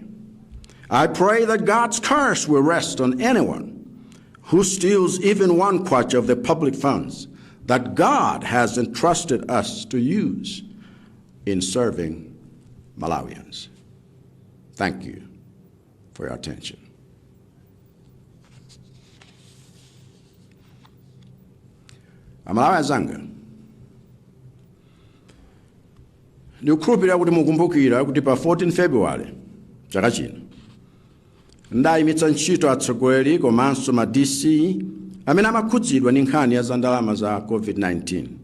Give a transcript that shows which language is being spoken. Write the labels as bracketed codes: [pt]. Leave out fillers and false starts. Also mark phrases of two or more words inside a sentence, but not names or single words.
[en] I pray that God's curse will rest on anyone who steals even one kwacha of the public funds that God has entrusted us to use in serving Malawians. Thank you for your attention. [ny] Amalawi azanga, ndikukhulupirira kuti mukumbukira kuti pa 14 February chaka chino ndayimitsa ntchito atsogoleri komanso ma DC amene amakhudzidwa ndi nkhani ya ndalama za COVID-19.